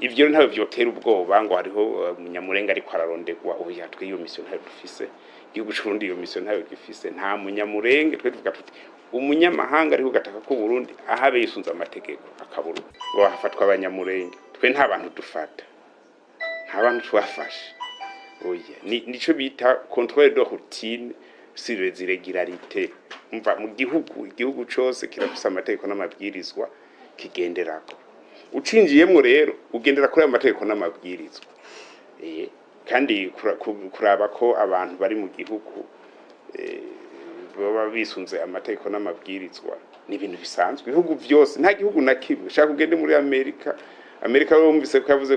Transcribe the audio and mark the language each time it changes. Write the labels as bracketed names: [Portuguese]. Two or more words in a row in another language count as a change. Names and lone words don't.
[Rundi] ivyo ntawe vyotera ubwoba ngo hariho umunyamurenge ariko ararondegwa oya twe iyo mission ntayo dufise igihugu c'Uburundi iyo mission ntayo gifise nta munyamurenge twe tuvuga tuti umunyamahanga ariko gataka ko Burundi ahabe yisunza amategeko akaburu ngo hafatwa abanyamurenge twe nta bantu dufata nta bantu twafashe oya nico bita [French] contrôle de routine sur les irrégularités [Rundi] umva mu igihugu cyose kirafise amategeko n'amabwirizwa kigenderako ucinjiyemwo rero ugendera kuri amategeko n'amabwirizwa kandi kuraba ko abantu bari mu gihugu baba bisunze amategeko n'amabwirizwa ni ibintu bisanzwe ibihugu byose nta gihugu na kimwe shaka ugende muri Amerika bumvise ko yavuze